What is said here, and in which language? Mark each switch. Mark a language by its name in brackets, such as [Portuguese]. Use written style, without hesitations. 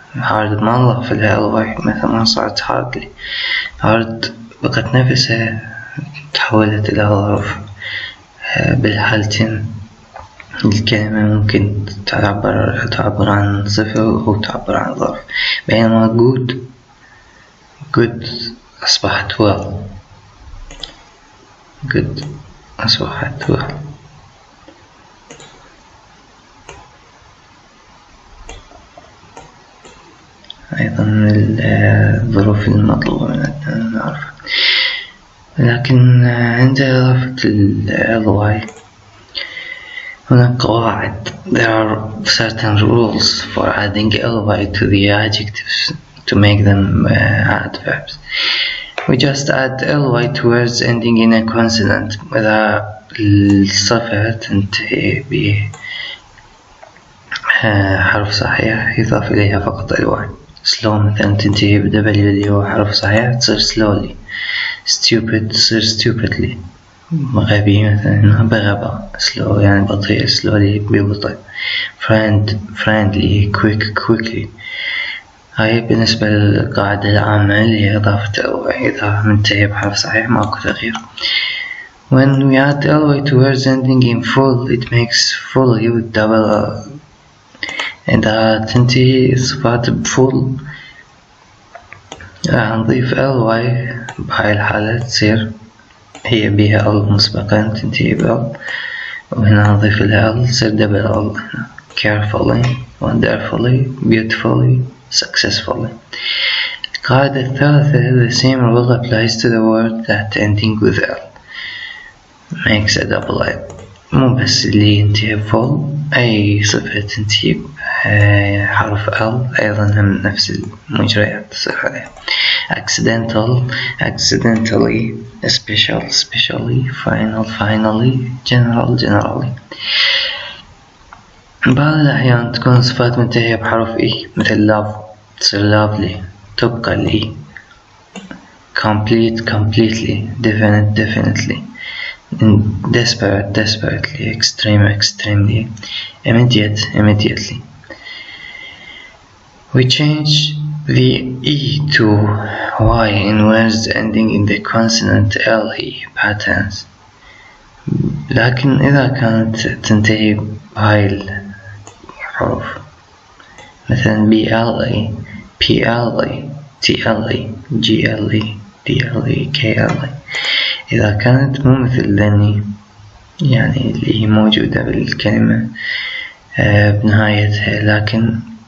[Arabic] hard ما نضاف لها ly، مثل ما صارت hard بقت نفسها تحولت إلى ظرف. بالحالتين الكلمة ممكن تعبر عن صفة أو تعبر عن ظرف، بينما good أصبحت well. good أصبحت well. أيضا من الظروف المطلوبة مننا نعرفها. لكن عند إضافة ly هناك قواعد. [English] There are certain rules for adding ly to the adjectives to make them adverbs. We just add ly to words ending in a consonant. [Arabic] إذا الصفة تنتهي بحرف صحيح يضاف إليها فقط ly. slow مثلا تنتهي ب W اللي هو حرف صحيح تصير slowly. stupid تصير stupidly. غبي مثلا بغبا slow يعني بطيء slowly ببطء. [English] friendly quickly. [Arabic] هاي بالنسبة للقاعدة العامة اللي هي إضافة ly. إذا منتهي بحرف صحيح ماكو تغيير. [English] When we add ly to words ending in full it makes fully with double. [Arabic] إذا تنتهي الصفات بفول راح نضيف ly بهاي الحالة تصير هي بها ال مسبقا تنتهي بال، وهنا نضيف لها ال تصير double ال. [English] carefully wonderfully beautifully successfully. [Arabic] القاعدة الثالثة [English] the same rule applies to the word that ending with l makes a double l. [Arabic] مو بس اللي ينتهي بفول، أي صفة تنتهي حرف l أيضا هم نفس المجريات تصير عليها. [English] accidental accidentally especially finally generally. [Arabic] بعض الأحيان تكون صفات منتهية بحرف e مثل love تصير lovely تبقى ال e. [English] complete completely definitely desperately extremely immediately. We change the e to y in words ending in the consonant le patterns. [Arabic] لكن إذا كانت تنتهي بهاي الحروف مثلا ble ple tle gle dle kle، إذا كانت مو مثل لني يعني اللي هي موجودة بالكلمة بنهايتها لكن